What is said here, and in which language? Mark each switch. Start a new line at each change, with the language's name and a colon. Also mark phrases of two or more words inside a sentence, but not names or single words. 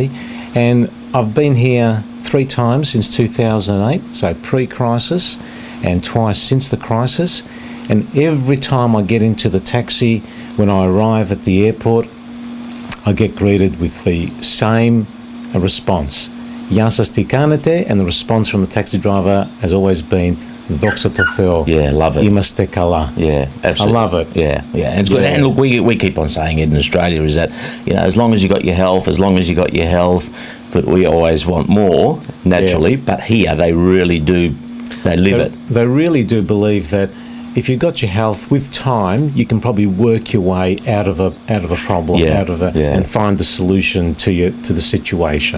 English: And I've been here 3 times since 2008, so pre-crisis, and twice since the crisis. And every time I get into the taxi, when I arrive at the airport, I get greeted with the same response.
Greek: Γεια σας, τι κάνετε?
English: And the response from the taxi driver has always been,
Greek: δόξα τω Θεώ.
English: Yeah, love it.
Greek: Είμαστε καλά.
English: Yeah, absolutely. I love it. Yeah. And it's good. Yeah. And look, we keep on saying it in Australia, is that, as long as you got your health, but we always want more, naturally, but here they really do, they live it. They really do believe that if you've got your health, with time, you can probably work your way out of a problem, and find the solution to the situation.